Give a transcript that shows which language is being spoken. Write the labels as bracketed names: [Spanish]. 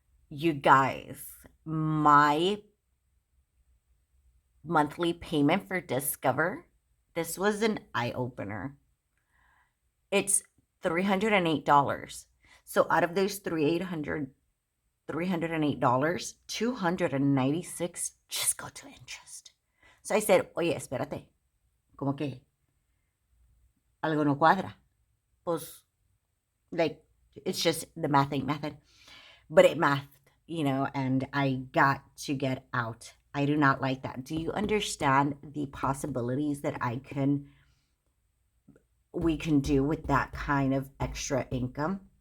[English] You guys, my monthly payment for Discover, this was an eye-opener. It's $308. So out of those $308, $296 just go to interest. So I said, [Spanish] oye, espérate, como que algo no cuadra. [English] Pues, like, it's just the mathing method. But it mathed, and I got to get out. I do not like that. Do you understand the possibilities that we can do with that kind of extra income?